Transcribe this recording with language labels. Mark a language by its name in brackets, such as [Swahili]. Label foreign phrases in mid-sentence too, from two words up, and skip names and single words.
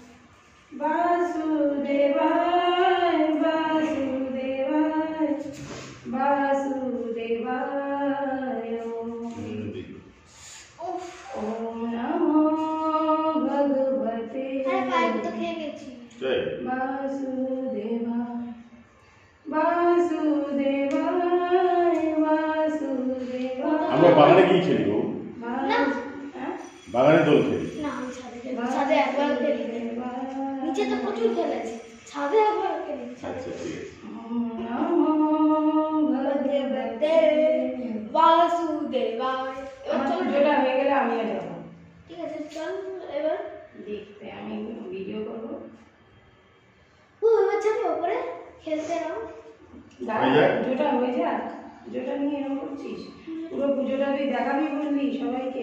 [Sanskrit] वासुदेवाय वासुदेवाय वासुदेवाय। ओम नमो भगवते वासुदेवाय। वासुदेवाय वासुदेवाय। [Bangla] আমরা বাগানে কি খেলি গো? না বাগানে দোল খেলি। না আমি ছাদে একবার খেলি। নিচে তো প্রচুর খেলেছি, ছাদে একবার খেলেছি। আচ্ছা ঠিক আছে। [Sanskrit] ओम नमो भगवते वासुदेवाय। [Bangla] এবার চলো, যেটা হয়ে গেলে আমিও যাব। ঠিক আছে চল এবার। দেখতে আমি ভিডিও করব। ও এবার যাবে উপরে খেলতে নাও। দাঁড়া, পুজোটা হয়ে যাক। পুজোটা নিয়ে এরকম করছিস? পুরো পুজোটা তুই দেখাবি বললি সবাইকে?